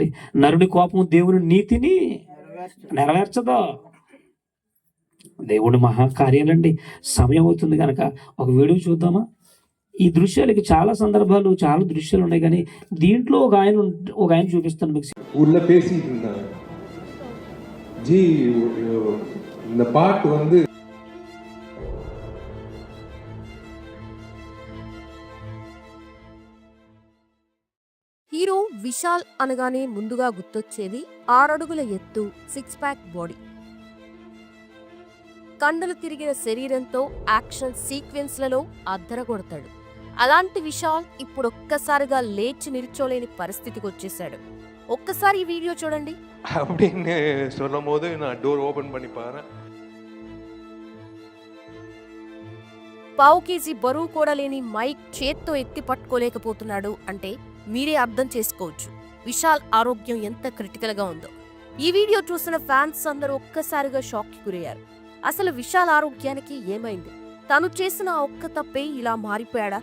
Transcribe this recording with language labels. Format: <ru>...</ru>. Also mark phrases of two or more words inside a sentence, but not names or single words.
<te>నరుడి కోపం దేవుని నీతిని నెరవేర్చదు. దేవుడి మహాకార్యాలండి. సమయం అవుతుంది కనుక ఒక వీడియో చూద్దామా? ఈ దృశ్యాలకి చాలా సందర్భాలు, చాలా దృశ్యాలు ఉన్నాయి, కానీ దీంట్లో ఒక ఆయన చూపిస్తాను మీకు.</te> <ta>உள்ள பேசிட்டு இருந்தாங்க ஜி. இந்த பாட்டு வந்து</ta> <te>హీరో విశాల్ అనగానే ముందుగా గుర్తొచ్చేది 6 అడుగుల ఎత్తు, 6</te> <en>pack body,</en> <te>కండలు తిరిగిన శరీరంతో</te> <en>action sequences</en> <te>అద్దరగొడతాడు. అలాంటి విశాల్ ఇప్పుడు ఒక్కసారిగా లేచి నిల్చోలేని పరిస్థితికి వచ్చేశాడు. ఒక్కసారి ఈ వీడియో చూడండి.</te> <ta>அப்படின்னு சொல்லும் போது நான்</ta> <en>door open</en> <ta>பண்ணி பாரு.</ta> <te>1/2 కేజీ బరువు కూడా లేని మైక్ చేత్తో ఎత్తి పట్టుకోలేకపోతున్నాడు అంటే మీరే అర్థం చేసుకోవచ్చు విశాల్ ఆరోగ్యం ఎంత క్రిటికల్ గా ఉందో. ఈ వీడియో చూసిన ఫ్యాన్స్ అందరూ ఒక్కసారిగా షాక్ కి గురయ్యారు. అసలు విశాల్ ఆరోగ్యానికి ఏమైంది? తను చేసిన ఆ ఒక్క తప్పే ఇలా మారిపోయాడా?</te>